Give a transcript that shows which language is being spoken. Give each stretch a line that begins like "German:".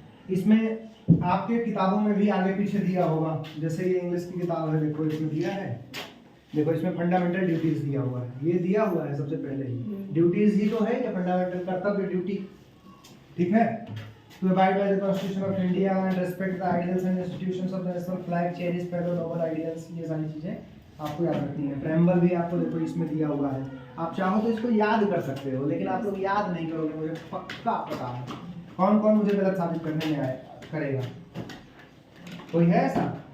Hindi: इसमें आपके किताबों में भी आगे पीछे दिया होगा। जैसे ये इंग्लिश की किताब है, देखो इसमें दिया है, देखो इसमें फंडामेंटल ड्यूटीज दिया हुआ है। ये दिया हुआ है सबसे पहले ही, ड्यूटीज ही तो है या फंडामेंटल कर्तव्य ड्यूटी, ठीक है।
English: To abide by the Constitution of India and respect the ideals and institutions of the national flag, cherish fellow noble ideals,
Hindi: ये सारी चीजें आपको याद रखनी है। प्रेम्बल भी आपको देखो इसमें दिया हुआ है। आप चाहो तो इसको याद कर सकते हो, लेकिन आप लोग याद नहीं करोगे, मुझे पक्का पता है। कौन कौन मुझे गलत साबित करने में करेगा? कोई है ऐसा?